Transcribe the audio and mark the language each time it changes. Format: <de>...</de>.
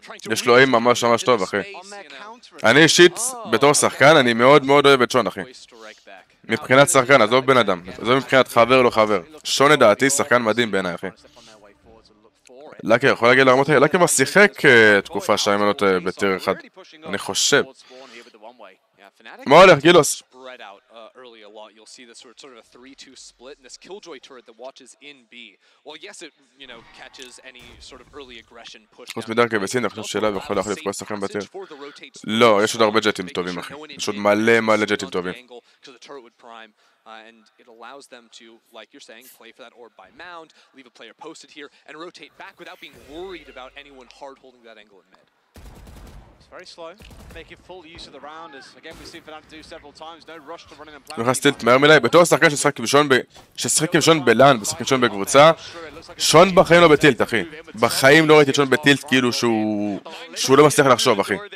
<he>יש לו איים ממש טוב, אחי. אני אישית, בתור שחקן, אני מאוד אוהב את שון, אחי. מבחינת שחקן, עזוב בן אדם. עזוב מבחינת חבר, לא חבר. שון לדעתי, שחקן מדהים בעיניי, אחי. לקר, יכול להגיד לרמות האלה, לקר שיחק תקופה שהם עלות בטיר אחד. אני חושב. מה הולך, גילוס?</he> <en>You'll see this sort of a 3-2 split, and this Killjoy turret that watches in B. Well, yes, it catches any sort of early aggression push.</en> <he>חוץ מדרכי בסין, אני חושב שאלייב יכול להחליף כל השחקנים בטיר. לא, יש עוד הרבה ג'טים טובים, אחי. יש עוד מלא ג'טים טובים.</he> <en>And it allows them to, like you're saying, play for that orb by mound, leave a player posted here, and rotate back without being worried about anyone hard holding that angle in mid. Very slow, making full use of the round as again we've seen Fnatic do several times, no rush to running and planning.</en> <he>נכנס טילט מהר מדי, בתור שחקן ששחק עם שון בלאן ושחק עם שון בקבוצה, שון בחיים לא בטילט, אחי. בחיים לא ראיתי את שון בטילט כאילו שהוא לא מצליח לחשוב, אחי.</he>